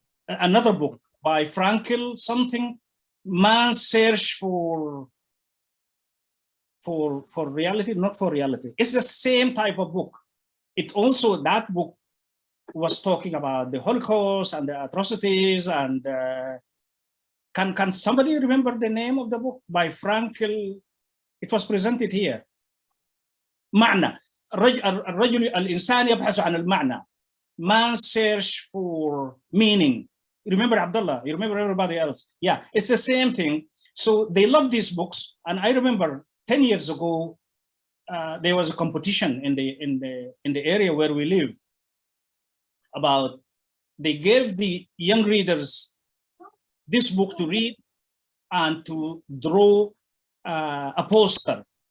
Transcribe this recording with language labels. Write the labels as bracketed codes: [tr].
[en] Another book by Frankel, something, Man's Search for reality, not for reality. It's the same type of book. It also, that book was talking about the Holocaust and the atrocities, and can somebody remember the name of the book by Frankel? It was presented here. [ar] معنى الرجل الإنسان يبحث عن المعنى. [en] Man search for meaning. You remember Abdullah? You remember everybody else? Yeah, it's the same thing. So they love these books, and I remember 10 years ago there was a competition in the area where we live about, they gave the young readers this book to read and to draw a poster.